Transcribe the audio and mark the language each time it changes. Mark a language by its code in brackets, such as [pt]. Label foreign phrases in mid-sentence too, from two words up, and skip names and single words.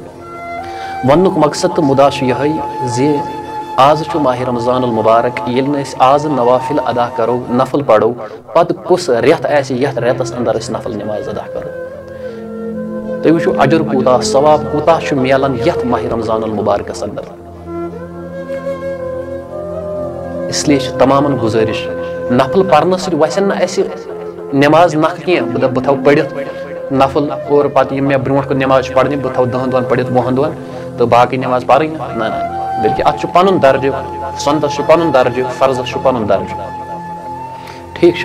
[ks] وننُک مقصد تہٕ مُدا چھُ یِہوٚے زِ آز چھُ ماہ رمضان المبارک، ییٚلہِ نہٕ أسۍ آز نوافل ادا کرو، نفل پرو، پتہٕ کُس رٮ۪تھ آسہِ یتھ رٮ۪تس اندر أسۍ نفل نماز ادا کرو۔ تُہۍ وٕچھِو اجر کوٗتاہ، ثواب کوٗتاہ چھُ میلان یتھ ماہ رمضان المبارکس اندر۔ [ur] اس لیے [ks] چھِ تمامن گُزٲرِش، نفل پرنہٕ سۭتۍ وسن نہٕ اسہِ نماز نکھٕ کینٛہہ، بہٕ دپہٕ بہٕ تھاوٕ پٔرِتھ نفل اور پتہٕ یِم مےٚ برونٛٹھ کُن نماز چھِ پرنہِ بہٕ تھاوٕ 10 دۄہن پٔرِتھ 20 دۄہن تہٕ باقٕے نماز پرٕنۍ، نہ بلکہ اتھ چھُ پنُن درجہٕ، سنتس چھُ پنُن درجہٕ، فرضس چھُ پنُن درجہٕ، ٹھیٖک چھا؟